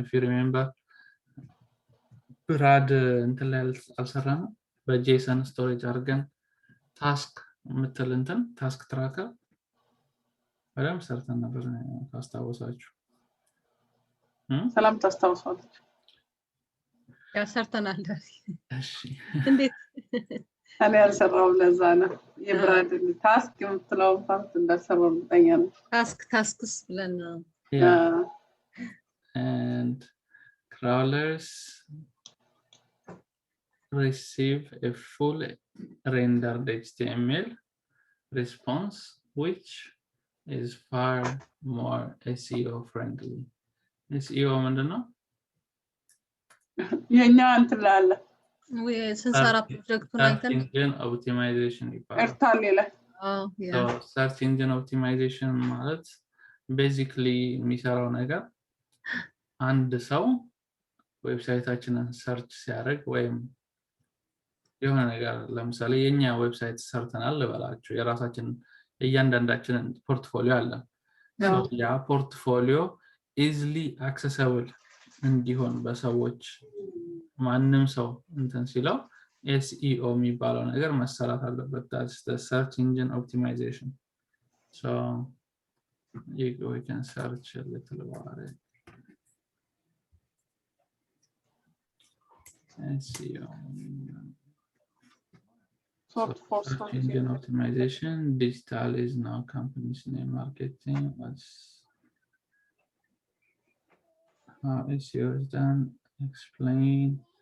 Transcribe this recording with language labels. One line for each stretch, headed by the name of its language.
English: if you remember
Amharic: ብራድ እንትን ላይ አልሰራነው በJSON storage አድርገን ታስክ ምትል እንትን ታስክ ትራከር በደምብ ሰርተን ነበር ታስታውሳችሁ? ሰላም ታስታውሳለች? ያው ሰርተናል። እሺ እንዴት እኔ አልሰራውም። ለዛ ነው የብራድ ታስክ የምትለው ፓርት እንዳሰራው እርግጠኛ ነኝ። ታስክስ ብለን ነው።
English: Yeah. And crawlers receive a full rendered HTML response, which is far more SEO friendly.
Amharic: SEO ምንድን ነው? የኛ እንትን ላለ ወይ ስንሰራ ፕሮጀክቱን አይተን
English: Search engine optimization ይባላል።
Amharic: ኤርታል ይላል። So search engine optimization ማለት basically የሚሰራው ነገር አንድ ሰው ዌብሳይታችንን ሰርች ሲያደርግ ወይም የሆነ ነገር ለምሳሌ የኛ ዌብሳይት ሰርተናል ልበላችሁ የራሳችን እያንዳንዳችንን ፖርትፎሊዮ አለ። ያ ፖርትፎሊዮ easily accessible እንዲሆን በሰዎች ማንም ሰው እንትን ሲለው SEO የሚባለው ነገር መሰራት አለበት።
English: that's the search engine optimization. So we can search a little about it. SEO search engine optimization. Digital is now company's name. Marketing. Let's how SEO is done. Explain.